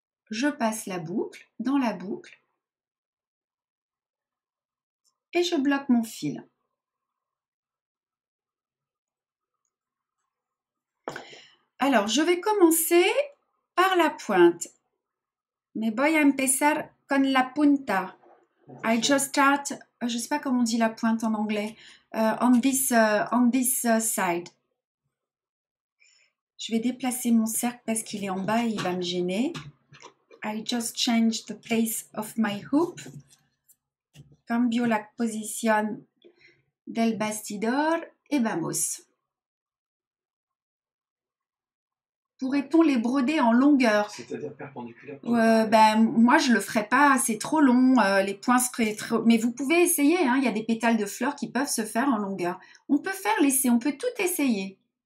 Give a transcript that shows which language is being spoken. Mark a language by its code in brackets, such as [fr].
[fr] Je passe la boucle dans la boucle. Et je bloque mon fil. Alors, je vais commencer par la pointe. [es] Mais voy a empezar con la punta. [en] I just start, [fr] je ne sais pas comment on dit la pointe en anglais, [en] on this side. [fr] Je vais déplacer mon cercle parce qu'il est en bas et il va me gêner. [en] I just change the place of my hoop. [es] Cambio la posición del bastidor et vamos. [fr] Pourrait-on les broder en longueur? C'est-à-dire perpendiculaire. Moi, je ne le ferais pas, c'est trop long, les points seraient trop... Mais vous pouvez essayer, hein, il y a des pétales de fleurs qui peuvent se faire en longueur. On peut on peut tout essayer.